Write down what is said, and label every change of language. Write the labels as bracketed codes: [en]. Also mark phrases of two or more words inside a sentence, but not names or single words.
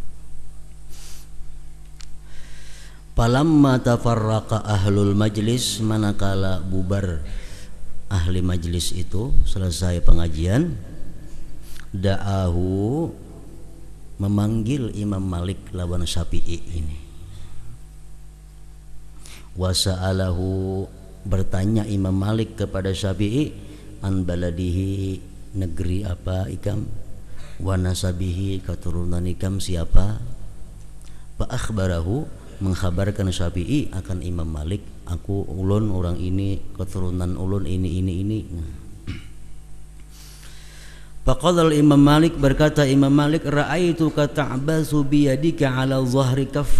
[ar] فلما تفرق أهل المجلس, [bjn] manakala bubar ahli majlis itu, selesai pengajian, da'ahu, memanggil Imam Malik lawan Syafi'i ini. Wasa'alahu, bertanya Imam Malik kepada Syafi'i, [ar] عن بلده, [bjn] negeri apa ikam, [ar] ونسبه, [bjn] keturunan ikam siapa. [ar] فأخبره, [bjn] mengkhabarkan Syafi'i akan Imam Malik, aku ulun orang ini, keturunan ulun ini. [ar] فقال إمام مالك, [bjn] berkata Imam Malik, [ar] رأيتك تعبث بيدك على ظهر كفك.